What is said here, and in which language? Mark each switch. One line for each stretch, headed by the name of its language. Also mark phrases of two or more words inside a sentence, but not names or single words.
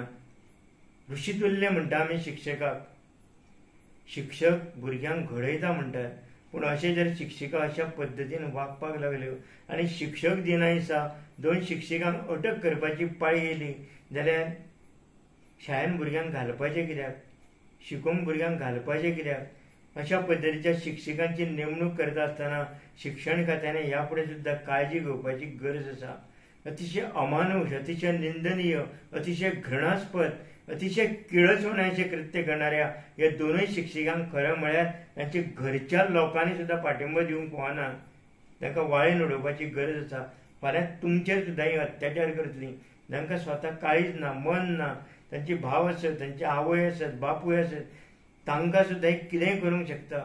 Konkani: ऋषितुल्य म्हणटा आमी शिक्षकाक. शिक्षक भुरग्यांक घडयता म्हणटात. पूण अशें जर शिक्षिका अशा पद्दतीन वागपाक लागल्यो आनी शिक्षक दिना दिसा 2 शिक्षिकांक अटक करपाची पाळी येयली जाल्यार शाळेन भुरग्यांक घालपाचें कित्याक? शिकोवंक भुरग्यांक घालपाचें कित्याक?
Marathi: अशा पद्धतीच्या शिक्षकांची नेमणूक करत असताना शिक्षण खात्याने यापुढे सुद्धा काळजी
Konkani: घेवपाची गरज आसा. अतिशय अमानुष, अतिशय निंदनीय, अतिशय घृणास्पद, अतिशय किळसवण्याचे कृत्य करणाऱ्या या दोनूय शिक्षकांक खरं म्हळ्यार तांच्या घरच्या लोकांनी सुद्धा पाठिंबो दिवंक फावना. तांकां वाळेन उडोवपाची गरज आसा. फाल्यां तुमचेर सुद्धा ही अत्याचार करतली. तांकां स्वता काळीज ना, मन ना, तांचे भाव आसत, तांचे आवय आसत, बापूय आसत, तांकां सुद्धा एक कितेंय करूंक शकता.